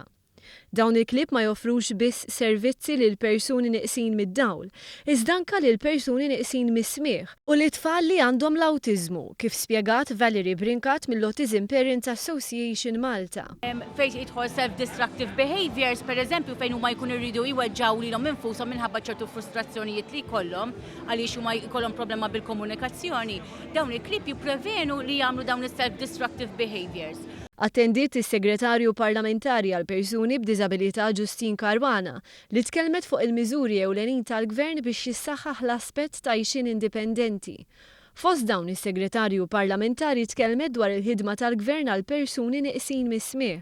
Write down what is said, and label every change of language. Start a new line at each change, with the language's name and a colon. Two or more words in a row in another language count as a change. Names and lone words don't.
Maltese: Dawn il-klieb ma joffrux biss servizzi lil persuni nieqsin mid-dawl, iżda anke lil persuni nieqsin mis-smigħ u li tfal li għandhom l-awtiżmu, kif spjegat Valerie Brinkat mill-Autism Parents Association Malta. Fejn jidħol
English: self-destructive behaviors,
Maltese: pereżempju fejn huma jkunu jridu jweġġaw lilhom infushom minħabba ċertu frustrazzjonijiet li jkollhom għaliex huma jkollhom problema bil-komunikazzjoni, dawn il-klieb jipprevenu li jagħmlu dawn is-
English: self-destructive behaviors.
Maltese: Attendiet is-Segretarju Parlamentari għal Persuni b'Diżabilità Justin Caruana li tkellmet fuq il-miżuri ewlenin tal-Gvern biex jissaħħaħ l-aspett ta' għajxien indipendenti. Fost dawn is-Segretarju Parlamentari tkellmet dwar il-ħidma tal-Gvern għal persuni nieqsin mis-smigħ.